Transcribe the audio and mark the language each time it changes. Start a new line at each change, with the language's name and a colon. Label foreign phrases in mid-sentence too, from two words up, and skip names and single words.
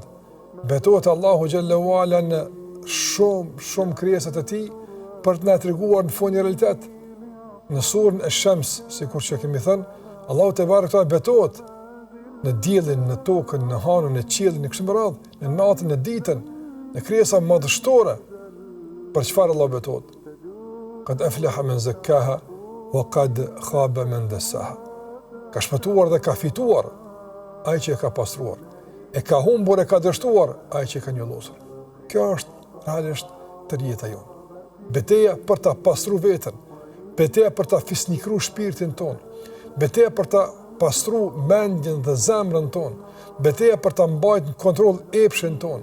Albanian: Betohet Allahu
Arabic: جل علا
Albanian: në shumë krijesat e tij për të na treguar në fund një realitet. Në surën e Shams, sikur që kemi thënë, Allahu te barekuta betohet në diellin, në tokën, në hanën, në qiellin, në kështu me radhë, në natën, në ditën, në krijesa madhështore. Për çfarë Allah betohet?
Arabic: قد أفلح من زكاها وقد خاب من دساها.
Albanian: Ka shpëtuar dhe ka fituar ai që e ka pastruar. E ka humbur e ka dështuar ai që ka njollosur. Kjo është realisht tërjeta jonë. Betejë për ta pastruar veten, betejë për ta fisnikruar shpirtin ton, betejë për ta pastruar mendjen dhe zemrën ton, betejë për ta mbajtur në kontroll epshin ton.